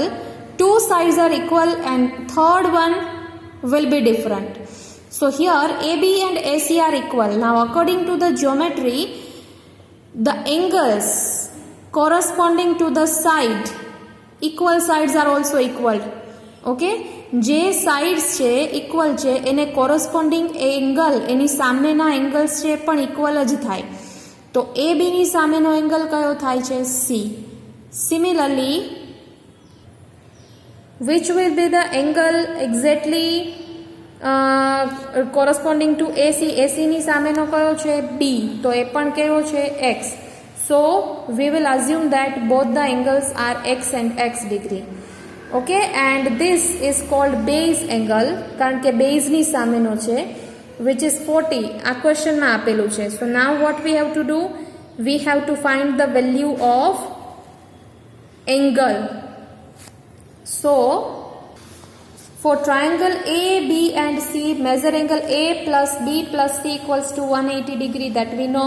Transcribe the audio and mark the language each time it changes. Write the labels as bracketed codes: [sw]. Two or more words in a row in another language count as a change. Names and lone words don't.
[en] Two sides are equal and third one will be different. So here AB and AC are equal. Now according to the geometry, the angles corresponding to the side, equal sides are also equal. [gu] Okay, જે સાઇડ્સ છે ઇક્વલ છે એને [en] corresponding angle [gu] એની સામેના એંગલ્સ છે પણ ઇક્વલ જ થાય. તો એ બીની સામેનો એંગલ કયો થાય છે? સી. [en] સિમિલરલી which will be the angle exactly corresponding to AC? [gu] AC ની સામેનો કયો છે? B. તો એ પણ કેવો છે? X. [en] So we will assume that both the angles are x and x degree. Okay, and this is called base angle [gu] કારણ કે base ની સામેનો છે, [en] which is 40. [gu] આ question માં આપેલું છે. [en] So now what we have to do? We have to find the value of angle. So for triangle A, B and C, measure angle A plus B plus C equals to 180 degree, that we know.